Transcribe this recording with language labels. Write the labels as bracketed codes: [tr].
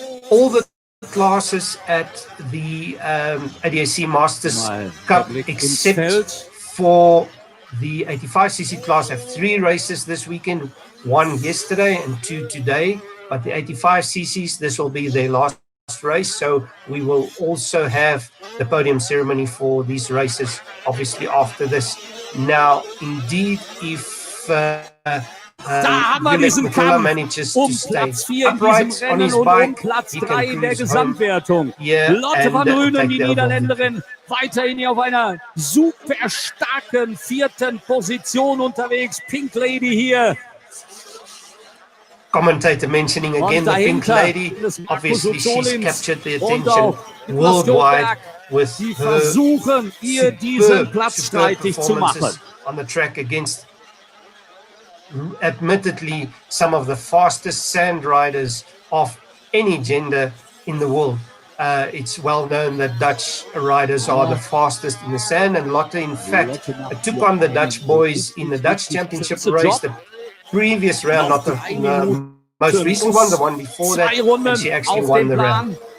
[en] All the classes at the ADAC Masters Cup, except for the 85cc class, have 3 races this weekend, 1 yesterday and 2 today. But the 85cc's, this will be their last race, so we will also have the podium ceremony for these races, obviously after this. Now, indeed, if [de] da haben wir diesen Kampf Platz 4 in diesem Rennen und Platz 3 in der Gesamtwertung. Lotte van Drunen, die Niederländerin, weiterhin hier auf einer super starken 4. Position unterwegs. Pink Lady hier. [en] Commentator mentioning again the Pink Lady. Obviously, she's captured the attention worldwide with [de] Sie [en] her [de] versuchen, ihr diesen Platz streitig zu machen. [en] On the track against admittedly some of the fastest sand riders of any gender in the world. It's well known that Dutch riders are the fastest in the sand, and Lotte, in fact, took on the Dutch boys in the Dutch Championship race, the previous round, not the most recent one, the one before that, and she actually won the round.